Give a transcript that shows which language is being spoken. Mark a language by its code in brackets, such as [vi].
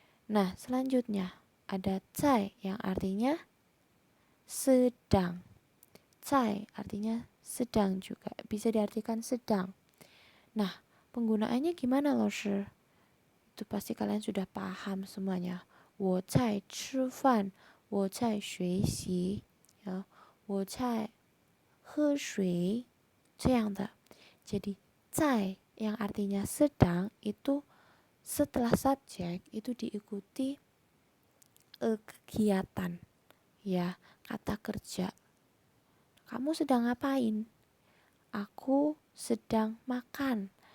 [id] Nah, selanjutnya ada 在 yang artinya sedang. Cai artinya sedang juga, bisa diartikan sedang. Nah, penggunaannya gimana loh, Shi? Itu pasti kalian sudah paham semuanya. [zh] 我在吃饭，我在学习，ya, 我在喝水，这样的。 [id] Jadi, 在 yang artinya sedang itu setelah subjek itu diikuti kegiatan, ya, kata kerja. Kamu sedang ngapain? Aku sedang makan.